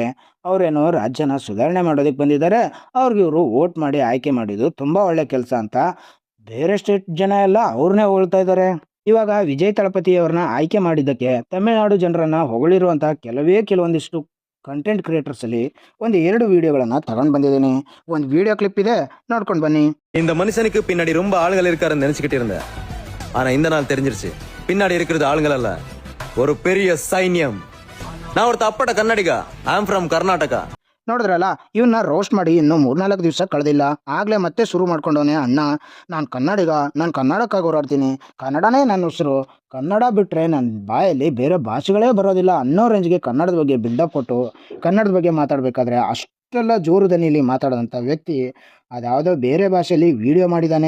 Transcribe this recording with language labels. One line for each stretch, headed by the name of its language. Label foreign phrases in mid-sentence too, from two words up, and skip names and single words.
Kannada: ಅವರೇನೋ ರಾಜ್ಯನ ಸುಧಾರಣೆ ಮಾಡೋದಕ್ಕೆ ಬಂದಿದ್ದಾರೆ, ಅವ್ರಿಗೆ ಇವರು ವೋಟ್ ಮಾಡಿ ಆಯ್ಕೆ ಮಾಡಿದ್ದು ತುಂಬ ಒಳ್ಳೆ ಕೆಲಸ ಅಂತ ಬೇರೆ ಸ್ಟೇಟ್ ಜನ ಎಲ್ಲ ಅವ್ರನ್ನೇ ಹೊಗಳ್ತಾ ಇದ್ದಾರೆ. ಇವಾಗ ವಿಜಯ್ ತಳಪತಿ ಅವ್ರನ್ನ ಆಯ್ಕೆ ಮಾಡಿದ್ದಕ್ಕೆ ತಮಿಳುನಾಡು ಜನರನ್ನ ಹೊಗಳಿರುವಂಥ ಕೆಲವೊಂದಿಷ್ಟು
English: content creators
Kannada: ಒಂದು 2 ವಿಡಿಯೋಗಳನ್ನು ತಗೊಂಡು ಬಂದಿದ್ದೀನಿ. ಒಂದು
English: video clip
Kannada: ಇದೆ, ನೋಡ್ಕೊಂಡು ಬನ್ನಿ.
Tamil: இந்த மனுஷனுக்கு பின்னாடி ரொம்ப ஆளுகள் இருக்காருன்னு நினைச்சுக்கிட்டு இருந்தேன். ஆனா இந்த நாள் தெரிஞ்சிருச்சு, பின்னாடி இருக்கிறது ஆளுங்கள் அல்ல, ஒரு பெரிய சைன்யம். நான் ஒரு தப்பட்ட கன்னடிகா,
English: I am from Karnataka.
Kannada: ನೋಡಿದ್ರಲ್ಲ, ಇವನ್ನ ರೋಸ್ಟ್ ಮಾಡಿ ಇನ್ನೂ 3-4 ದಿವಸ ಕಳೆದಿಲ್ಲ, ಆಗಲೇ ಮತ್ತೆ ಶುರು ಮಾಡ್ಕೊಂಡವನೆ ಅಣ್ಣ. ನಾನು ಕನ್ನಡಿಗ, ನಾನು ಕನ್ನಡಕ್ಕಾಗಿ ಹೋರಾಡ್ತೀನಿ, ಕನ್ನಡನೇ ನನ್ನ ಉಸಿರು, ಕನ್ನಡ ಬಿಟ್ಟರೆ ನನ್ನ ಬಾಯಲ್ಲಿ ಬೇರೆ ಭಾಷೆಗಳೇ ಬರೋದಿಲ್ಲ ಅನ್ನೋ ರೇಂಜ್ಗೆ ಕನ್ನಡದ ಬಗ್ಗೆ ಬಿಲ್ಡಪ್ ಕೊಟ್ಟು ಕನ್ನಡದ ಬಗ್ಗೆ ಮಾತಾಡಬೇಕಾದ್ರೆ ಅಷ್ಟೆಲ್ಲ ಜೋರು ದನಿಲಿ ಮಾತಾಡೋದಂಥ ವ್ಯಕ್ತಿ ಅದ್ಯಾವುದೋ ಬೇರೆ ಭಾಷೆಯಲ್ಲಿ ವಿಡಿಯೋ ಮಾಡಿದ್ದಾನೆ.